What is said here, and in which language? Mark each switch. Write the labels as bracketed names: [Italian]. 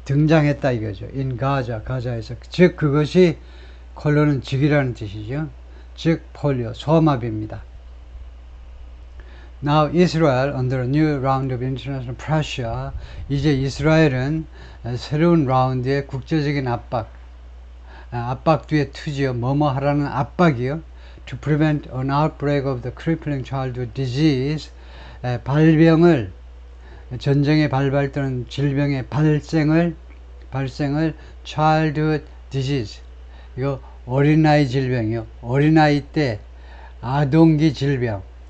[Korean] 등장했다 이거죠. in 가자에서. 즉 그것이 콜로는 즉이라는 뜻이죠. 즉 폴리오, 소아마비입니다. [English] Now Israel under a new round of international pressure. [Korean] 이제 이스라엘은 새로운 라운드의 국제적인 압박 뒤에 투지요. 뭐뭐 하라는 압박이요. [English] To prevent an outbreak of the crippling childhood disease. [Korean] 발병을, 전쟁에 발발되는 질병의 발생을 [English] childhood disease. [Korean] 이거 어린아이 질병이요. 어린아이 때 아동기 질병.